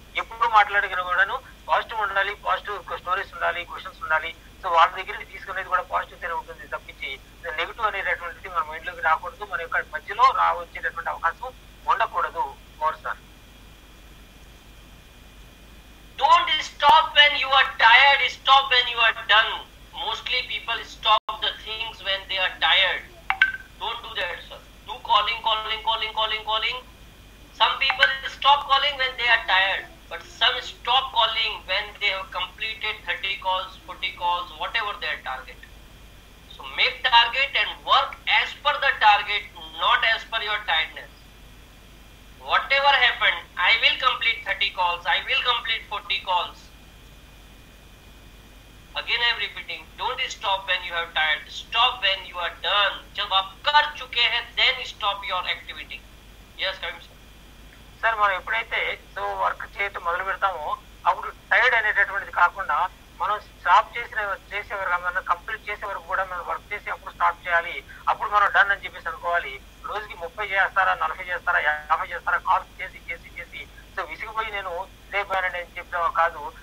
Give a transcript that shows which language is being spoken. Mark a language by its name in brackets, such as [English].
[Telugu] ఎప్పుడు మాట్లాడిన కూడాను పాజిటివ్ ఉండాలి, పాజిటివ్ స్టోరీస్ ఉండాలి, క్వశ్చన్స్ ఉండాలి. సో వాళ్ళ దగ్గర తీసుకునేది కూడా పాజిటివ్ తోనే ఉంటుంది తప్పించి నెగిటివ్ అనేటటువంటిది మన మైండ్ లోకి రాకూడదు, మన యొక్క మధ్యలో వచ్చేటటువంటి అవకాశం ఉండకూడదు. Sir [English] Don't stop when you are tired, stop when you are done. Mostly people stop the things when they are tired. Don't do that, sir. Do calling. Some people stop calling when they are tired, but some stop calling when they have completed 30 calls, 40 calls, whatever their target. So make target and work as per the target, not as per your tiredness. Whatever happened, I will complete 30 calls, I will complete 40 calls. Again I am repeating, don't stop when you have tired, stop when you are done. [Hindi] जब आप कर चुके हैं, [English] then stop your activity. Yes, come sir. [Telugu] Sir మనం ఎప్పుడైతే so work చేయటం మొదలు పెడతామో అప్పుడు టైర్డ్ అనేటటువంటిది కాకుండా మనం స్టాప్ చేసే వరకు, కంప్లీట్ చేసే వరకు కూడా మనం వర్క్ చేసి అప్పుడు స్టాప్ చేయాలి. అప్పుడు మనం డన్ అని చెప్పేసి అనుకోవాలి. రోజుకి 30 చేస్తారా, 40 చేస్తారా, 50 చేస్తారా కాల్స్ చేసి సో విసిగిపోయి నేను లేకపోయానని చెప్పడం కాదు.